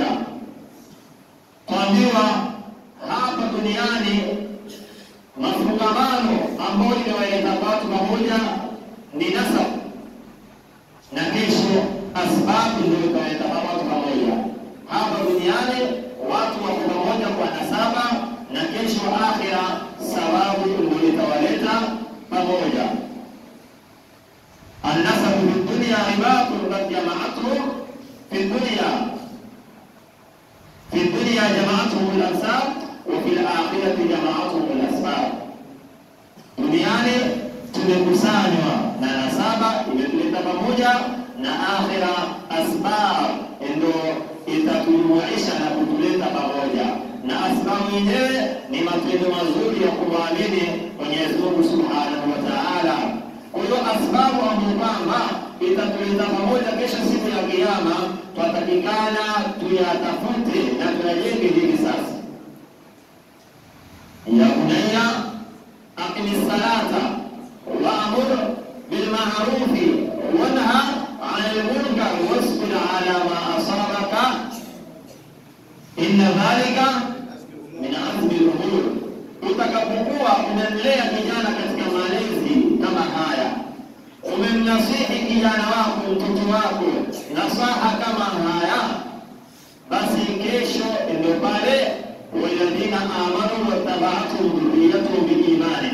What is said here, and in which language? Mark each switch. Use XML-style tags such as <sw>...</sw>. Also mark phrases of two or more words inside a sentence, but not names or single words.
<sw>Tuambiwa hapa duniani mafungamano ambayo yanawaleta watu pamoja ni nasab, na kesho asbabu ndio italeta watu pamoja. Hapa duniani watu wako pamoja kwa nasaba, na kesho akhira sababu ndio itawaleta pamoja.</sw> <ar>النسب في دنيا إباتن قد جمعتهم في دنيا جمعتهم الأنساب وفي الآخرة جمعتهم الأسباب.</ar> <sw>Duniani tumekusanywa na nasaba imetuleta pamoja, na akhira asbab ndio itatujumuisha na kutuleta pamoja, na asbabu yenyewe ni matendo mazuri ya kumwamini Mwenyezi Mungu</sw> <ar>سبحانه وتعالى.</ar> <sw>Kwa hiyo asbabu ambazo itatuleta pamoja kesho siku ya Kiyama, tutatakikana tuyatafute na tuyajenge hivi sasa.</sw> <ar>يا بني أقم الصلاة وأمر بالمعروف وانه عن المنكر واصبر على ما أصابك إن ذلك من عزم الأمور.</ar> <sw>Utakapokuwa umemlea kijana katika malezi kama haya, umemnasihi kijana wako, mtoto wako nasaha kama haya, basi kesho ndio pale</sw> <ar>والذين آمنوا واتبعتهم ذريتهم بإيمان.</ar>